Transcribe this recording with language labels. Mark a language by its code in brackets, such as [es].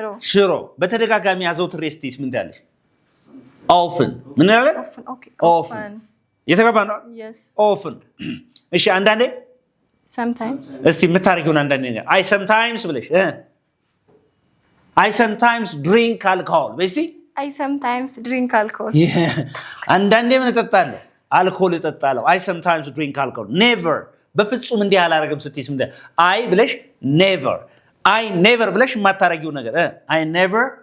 [am] ሽሮ በተደጋጋሚ አዘውትሬ እስቲስ ምን ታያለሽ? often ምን ያለ often የተገባ ነው often እሺ አንዳንዴ [en] sometimes [am] እስቲ የምታረጊውን አንዳንዴ ነገር I sometimes ብለሽ [en] I sometimes drink alcohol [am] በስቲ [en] I sometimes drink alcohol [am] አንዳንዴ ምን እጠጣለሁ? አልኮል እጠጣለሁ። [en] I sometimes drink alcohol [am] never በፍጹም እንዲህ አላረግም ስትይስ ምን I ብለሽ never I never ብለሽ የማታረጊው ነገር I never